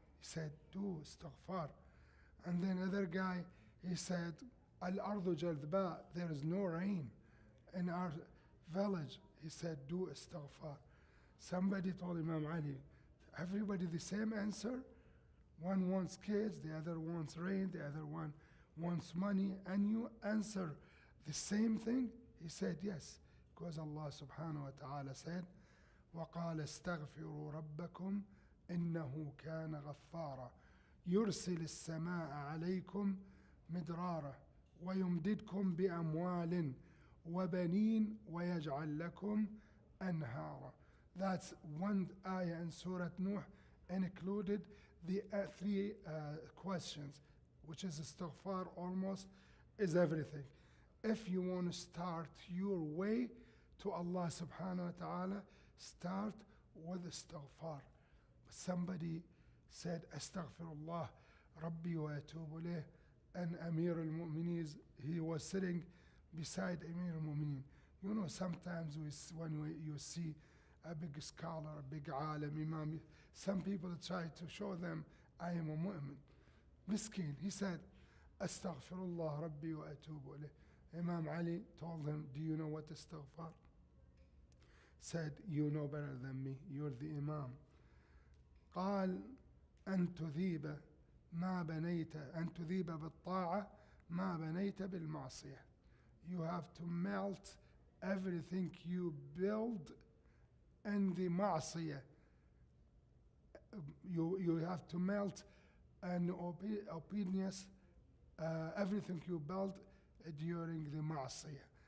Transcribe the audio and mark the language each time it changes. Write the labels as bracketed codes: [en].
[en] He said, do istighfar. And then other guy, he said, [ar] al-ardu jalba, [en] there is no rain in our village. He said, do istighfar. Somebody told Imam Ali, everybody the same answer? One wants kids, the other wants rain, the other one wants money, and you answer the same thing? He said, yes, because Allah subhanahu wa ta'ala said, [ar] وَقَالَ اسْتَغْفِرُوا رَبَّكُمْ إِنَّهُ كَانَ غَفَّارًا يُرْسِلِ السَّمَاءَ عَلَيْكُمْ مِدْرَارًا وَيُمْدِدْكُمْ بِأَمْوَالٍ وَبَنِينَ وَيَجْعَلْ لَكُمْ أَنْهَارًا. [en] That's one ayah in Surah Nuh, and included the three questions, which is istighfar almost is everything. If you want to start your way to Allah subhanahu wa ta'ala, start with istighfar. But somebody said, [ar] astaghfirullah rabbi wa atubu ilayh, [en] and Amir al-Mu'mineen, he was sitting beside Amir al-Mu'mineen. You know, sometimes you see a big scholar, a big alim, imam, some people try to show them, I am a mu'min. Miskin, he said, [ar] astaghfirullah rabbi wa atubu ilayh. [en] Imam Ali told him, do you know what istighfar? Said, you know better than me, you're the imam. [ar] قال أن تذيب ما بنيت أن تذيب بالطاعة ما بنيت بالمعصية. [en] You have to melt everything you build in the ma'asiyah. You have to melt an obedience, everything you build during the ma'asiyah.